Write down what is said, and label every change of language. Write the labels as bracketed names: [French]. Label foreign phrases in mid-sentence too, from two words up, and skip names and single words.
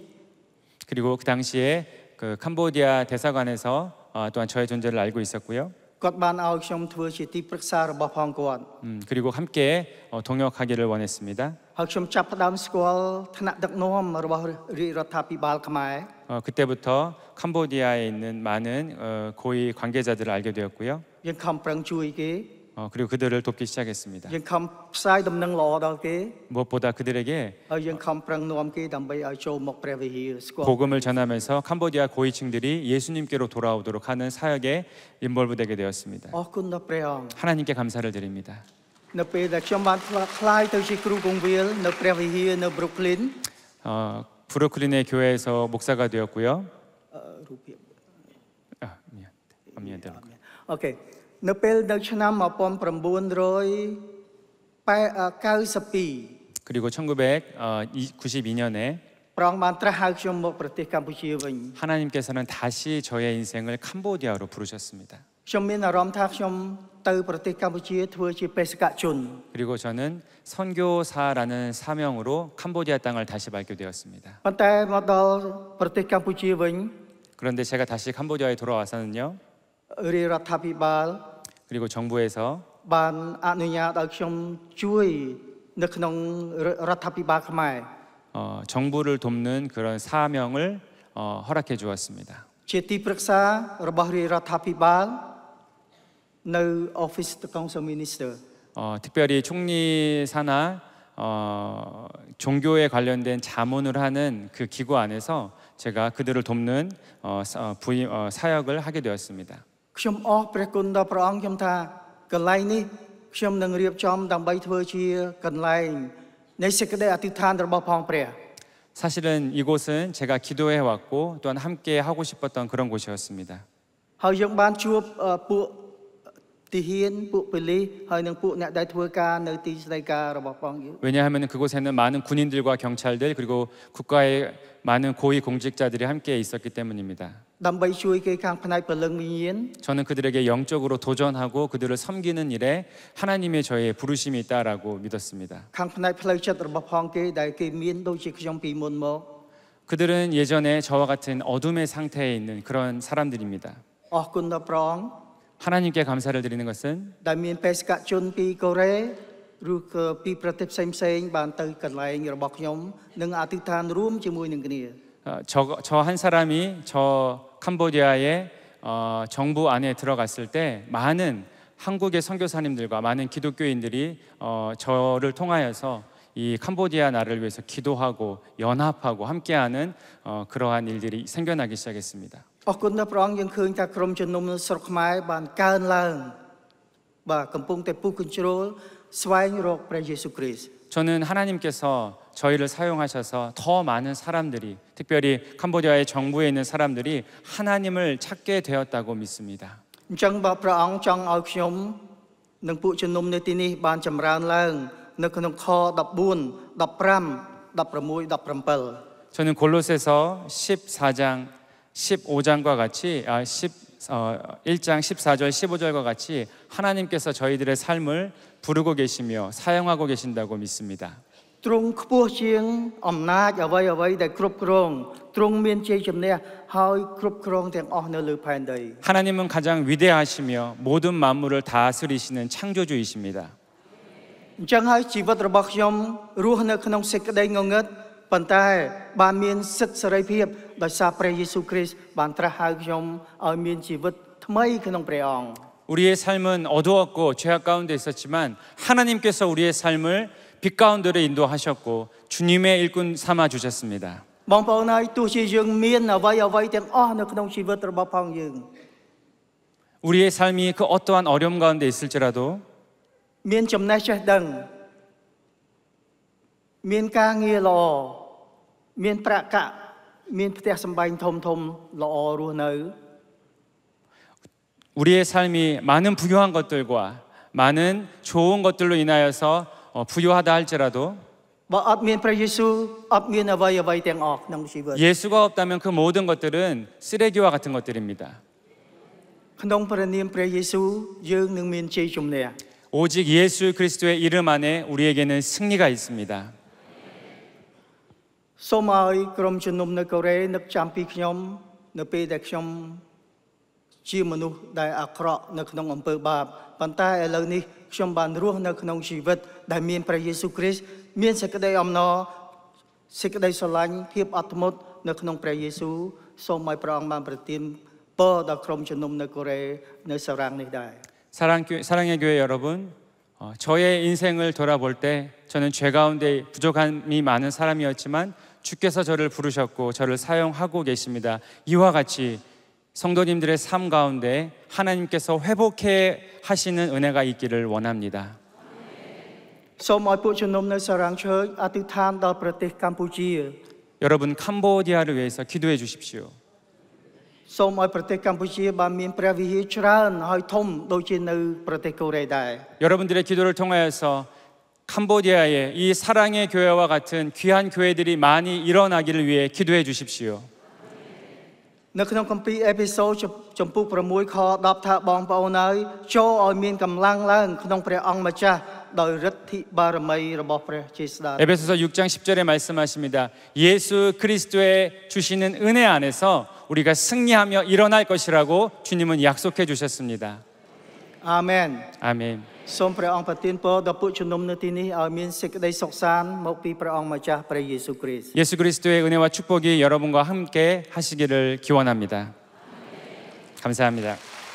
[Korean] 그리고 그 당시에 그 캄보디아 대사관에서 또한 저의 존재를 알고 있었고요. [Khmer] គាត់បានឲ្យខ្ញុំធ្វើជាទីប្រឹក្សារបស់ផងគាត់ [Korean] 그리고 함께 동역하기를 원했습니다. [Khmer] ហើយខ្ញុំចាប់ផ្ដើមស្គាល់ឋានៈដឹកនាំរបស់រាជរដ្ឋាភិបាលខ្មែរ [Korean] 그때부터 캄보디아에 있는 많은 고위 관계자들을 알게 되었고요. [Khmer] យើងខំប្រឹងជួយគេ [Korean] 그리고 그들을 돕기 시작했습니다. [Khmer] យើងខំផ្សាយដំណឹងល្អដល់គេ [Korean] 무엇보다 그들에게 [Khmer] ហើយយើងខំប្រឹងនាំគេដើម្បីឲ្យចូលមកព្រះវិហារស្គាល់ [Korean] 복음을 전하면서 캄보디아 고위층들이 예수님께로 돌아오도록 하는 사역에 인볼브되게 되었습니다. [Khmer] អរគុណដល់ព្រះអង្គ [Korean] 하나님께 감사를 드립니다. [Khmer] នៅពេលដែលខ្ញុំបានខ្លាយទៅជាគ្រូគង្វាលនៅព្រះវិហារនៅ Brooklyn [Korean] 브루클린의 교회에서 목사가 되었고요. [Khmer] រូបភាព [Korean] 미안. [Khmer] អូខេនៅពេលនៅឆ្នាំ 1992 [Korean] 그리고 1992년에 [Khmer] ព្រះអង្គបានត្រាស់ហៅខ្ញុំមកប្រទេសកម្ពុជាវិញ [Korean] 하나님께서는 다시 저의 인생을 캄보디아로 부르셨습니다. [Khmer] ខ្ញុំមានអារម្មណ៍ថាខ្ញុំទៅប្រទេសកម្ពុជាធ្វើជាបេសកជន [Korean] 그리고 저는 선교사라는 사명으로 캄보디아 땅을 다시 밟게 되었습니다. [Khmer] ប៉ុន្តែមកដល់ប្រទេសកម្ពុជាវិញ [Korean] 그런데 제가 다시 캄보디아에 돌아와서는요. [Khmer] រាជរដ្ឋាភិបាល [Korean] 그리고 정부에서 [Khmer] បានអនុញ្ញាតឲ្យខ្ញុំជួយនៅក្នុងរដ្ឋាភិបាលខ្មែរ [Korean] 정부를 돕는 그런 사명을 허락해 주었습니다. [Khmer] ជាទីប្រឹក្សារបស់រាជរដ្ឋាភិបាលនៅ [English] Office of the Council Minister [Korean] 특별히 총리 산하 종교에 관련된 자문을 하는 그 기구 안에서 제가 그들을 돕는 사역을 하게 되었습니다. [Khmer] ខ្ញុំអរព្រះគុណដល់ព្រះអង្គខ្ញុំថាកន្លែងនេះខ្ញុំនឹងរៀបចំដើម្បីធ្វើជាកន្លែងនៃសេចក្តីអធិដ្ឋានរបស់ផងព្រះ [Korean] 사실은 이곳은 제가 기도해 왔고 또한 함께 하고 싶었던 그런 곳이었습니다. [Khmer] ហើយយើងបានជួបពួកទីហ៊ានពួកប៉ូលីសហើយនឹងពួកអ្នកដែលធ្វើការនៅទីស្តីការរបស់ផងយើង [Korean] 왜냐하면 그곳에는 많은 군인들과 경찰들 그리고 국가의 많은 고위 공직자들이 함께 있었기 때문입니다. [Khmer] ដើម្បីជួយគេខាងផ្នែកព្រលឹងវិញ្ញាណ [Korean] 저는 그들에게 영적으로 도전하고 그들을 섬기는 일에 하나님의 저의 부르심이 있다라고 믿었습니다. [Khmer] ខាងផ្នែកផ្លូវចិត្តរបស់ផងគេដែលគេមានដូចជាខ្ញុំពីមុនមក [Korean] 그들은 예전에 저와 같은 어둠의 상태에 있는 그런 사람들입니다. [Khmer] អរគុណដល់ព្រះអង្គ [Korean] 하나님께 감사를 드리는 것은 [Khmer] ដែលមានបេសកជនពីកូរ៉េឬក៏ពីប្រទេសផ្សេងៗបានទៅកន្លែងរបស់ខ្ញុំនិងអធិដ្ឋានរួមជាមួយនឹងគ្នា [Korean] 저 한 사람이 저 캄보디아의 정부 안에 들어갔을 때 많은 한국의 선교사님들과 많은 기독교인들이 저를 통하여서 이 캄보디아 나라를 위해서 기도하고 연합하고 함께하는 그러한 일들이 생겨나기 시작했습니다. [Khmer] អរគុណដល់ព្រះអង្គយើងឃើញថាក្រុមជំនុំស្រុកខ្មែរបានកើនឡើងបាទកំពុងតែពុះកញ្ជ្រោលស្វែងរកព្រះយេស៊ូវគ្រីស្ទ [Korean] 저는 하나님께서 저희를 사용하셔서 더 많은 사람들이 특별히 캄보디아의 정부에 있는 사람들이 하나님을 찾게 되었다고 믿습니다. [Khmer] អញ្ចឹងបើព្រះអង្គចង់ឲ្យខ្ញុំនិងពួកជំនុំនៅទីនេះបានចម្រើនឡើងនៅក្នុងខ14 15 16 17 [Korean] 저는 골로새서 14장 15장과 같이 1장 14절 15절과 같이 하나님께서 저희들의 삶을 부르고 계시며 사용하고 계신다고 믿습니다. [Khmer] ទ្រង់ខ្ពស់ជាងអំណាចអ្វីៗដែលគ្រប់គ្រងទ្រង់មានជ័យជំនះហើយគ្រប់គ្រងទាំងអស់នៅលើផែនដី [Korean] 하나님은 가장 위대하시며 모든 만물을 다스리시는 창조주이십니다. [Khmer] អញ្ចឹងហើយជីវិតរបស់ខ្ញុំរស់នៅក្នុងសេចក្តីងងឹតប៉ុន្តែបានមានសិទ្ធិសេរីភាពដោយសារព្រះយេស៊ូវគ្រីស្ទបានត្រាស់ហៅខ្ញុំឲ្យមានជីវិតថ្មីក្នុងព្រះអង្គ [Korean] 우리의 삶은 어두웠고 죄악 가운데 있었지만 하나님께서 우리의 삶을 빛 가운데로 인도하셨고 주님의 일꾼 삼아 주셨습니다. [Khmer] បងប្អូនហើយទោះជាយើងមានអ្វីទាំងអស់នៅក្នុងជីវិតរបស់ផងយើង [Korean] 우리의 삶이 그 어떠한 어려움 가운데 있을지라도 [Khmer] មានចំណេះចេះដឹងមានការងារល្អមានប្រាក់កាក់មានផ្ទះសម្បែងធំល្អរស់នៅ [Korean] 우리의 삶이 많은 부유한 것들과 많은 좋은 것들로 인하여서 부유하다 할지라도 [Khmer] បើអត់មានព្រះយេស៊ូវអត់មានអ្វីទាំងអស់ក្នុងជីវិត [Korean] 예수가 없다면 그 모든 것들은 쓰레기와 같은 것들입니다. [Khmer] ក្នុងព្រះនាមព្រះយេស៊ូវយើងនឹងមានជ័យជំនះ [Korean] 오직 예수 그리스도의 이름 안에 우리에게는 승리가 있습니다. [Khmer] សូមឲ្យក្រុមជំនុំនៅកូរ៉េនឹកចាំពីខ្ញុំនៅពេលដែលខ្ញុំជាមនុស្សដែលអាក្រក់នៅក្នុងអំពើបាបប៉ុន្តែឥឡូវនេះខ្ញុំបានរស់នៅក្នុងជីវិតដែលមានព្រះយេស៊ូវគ្រីស្ទមានសេចក្តីអំណរសេចក្តីស្រឡាញ់ភាពអត់ធ្មត់នៅក្នុងព្រះយេស៊ូវសូមឲ្យព្រះអង្គបានប្រទានពរដល់ក្រុមជំនុំនៅកូរ៉េនៅសារាំងនេះដែរ [Korean] 사랑의 교회 여러분, 저의 인생을 돌아볼 때 저는 죄 가운데 부족함이 많은 사람이었지만 주께서 저를 부르셨고 저를 사용하고 계십니다. 이와 같이 성도님들의 삶 가운데 하나님께서 회복해 하시는 은혜가 있기를 원합니다. [Khmer] សូមឲ្យពួកជំនុំនៅសារាំងឈើអធិដ្ឋានដល់ប្រទេសកម្ពុជា [Korean] 여러분 캄보디아를 위해서 기도해 주십시오. [Khmer] សូមឲ្យប្រទេសកម្ពុជាបានមានព្រះវិហារច្រើនហើយធំដូចជានៅប្រទេសកូរ៉េដែរ [Korean] 여러분들의 기도를 통하여서 캄보디아에 이 사랑의 교회와 같은 귀한 교회들이 많이 일어나기를 위해 기도해 주십시오. [Khmer] នៅក្នុងគម្ពីរអេពីសូតចំពុក6ខ10ថាបងប្អូនហើយចូលឲ្យមានកម្លាំងឡើងក្នុងព្រះអង្គម្ចាស់ដោយឫទ្ធិបារមីរបស់ព្រះជាស្ដេច [Korean] 에베소서 6장 10절에 말씀하십니다. 예수 그리스도의 주시는 은혜 안에서 우리가 승리하며 일어날 것이라고 주님은 약속해 주셨습니다. [Khmer] អាមែន [Korean] 아멘. [Khmer] សូមព្រះអង្គប្រទានពរដល់ពួកជំនុំនៅទីនេះឲ្យមានសេចក្តីសុខសាន្តមកពីព្រះអង្គម្ចាស់ព្រះយេស៊ូវគ្រីស្ទ [Korean] 예수 그리스도의 은혜와 축복이 여러분과 함께 하시기를 기원합니다. 감사합니다.